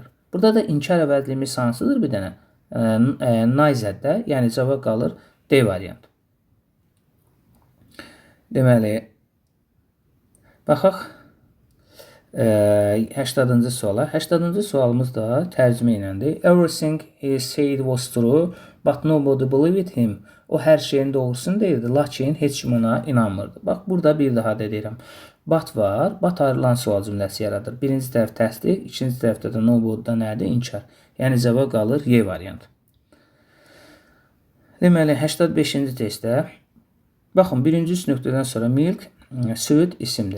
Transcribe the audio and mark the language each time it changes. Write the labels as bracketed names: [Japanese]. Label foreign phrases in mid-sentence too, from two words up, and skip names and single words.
[Azerbaijani] Burada da inkar əvəzliyimiz hansıdır bir dənə? Neither-də, yəni cavab qalır D variantı. Deməli, baxaq 80-cı suala. 80-cı sualımız da tərcümə iləndir. [English] Everything he said was true, but nobody believed him. [Azerbaijani] O hər şeyin doğrusunu deyirdi, lakin heç kim ona inanmırdı. Bax, burada bir daha deyirəm. But var, but ayrılan sual cümləsi yaradır. Birinci tərəf təsdiq, ikinci tərəfdə də nobody-da nədir? İnkar. Yəni cavab qalır Y variantı. Deməli, 85-ci testdə baxın, birinci 3 nöqtədən sonra milk, süd isimdir.